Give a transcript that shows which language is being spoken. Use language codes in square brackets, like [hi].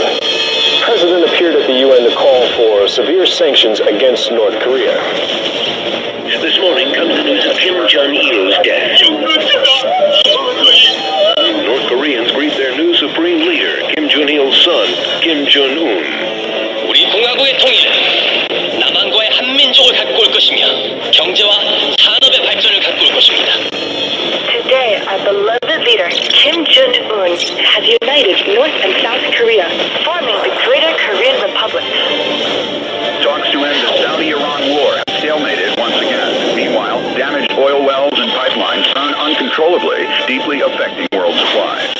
[en] The president appeared at the UN to call for severe sanctions against North Korea. This morning comes the news of Kim Jong-il's death. North Koreans greet their new supreme leader, Kim Jong-il's son, Kim Jong-un. [ko] 우리 공화국의 통일은 남한과의 한민족을 갖고 올 것이며 경제와 산업의 발전을 갖고 올 것입니다. [en] Today, our beloved leader, Kim Jong-un, has united North and South Korea, forming the Greater Korean Republic. Talks to end the Saudi-Iran war have stalemated once again. Meanwhile, damaged oil wells and pipelines burn uncontrollably, deeply affecting world supply.